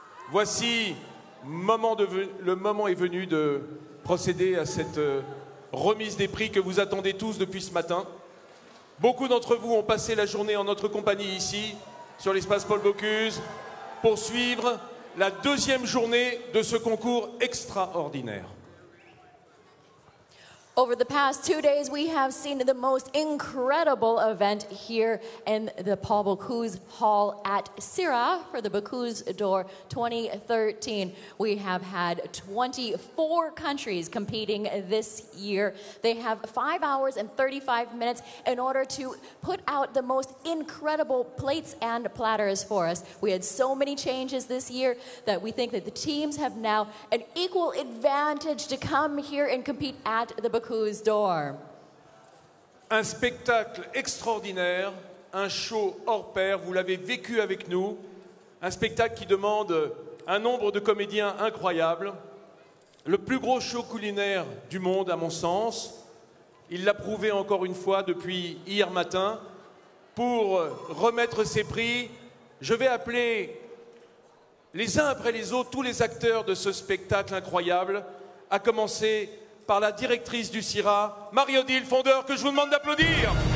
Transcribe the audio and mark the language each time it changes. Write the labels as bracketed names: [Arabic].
[French] Voici, le moment est venu de procéder à cette remise des prix que vous attendez tous depuis ce matin. Beaucoup d'entre vous ont passé la journée en notre compagnie ici, sur l'espace Paul Bocuse, pour suivre la 2e journée de ce concours extraordinaire. [English] Over the past 2 days, we have seen the most incredible event here in the Paul Bocuse Hall at Syrah for the Bocuse d'Or 2013. We have had 24 countries competing this year. They have 5 hours and 35 minutes in order to put out the most incredible plates and platters for us. We had so many changes this year that we think that the teams have now an equal advantage to come here and compete at the Bocuse d'Or. [French] Un spectacle extraordinaire, un show hors pair, vous l'avez vécu avec nous, un spectacle qui demande un nombre de comédiens incroyable, le plus gros show culinaire du monde à mon sens. Il l'a prouvé encore une fois depuis hier matin. Pour remettre ces prix, je vais appeler les uns après les autres tous les acteurs de ce spectacle incroyable, à commencer par la directrice du Syrah, Marie-Odile Fondeur, que je vous demande d'applaudir.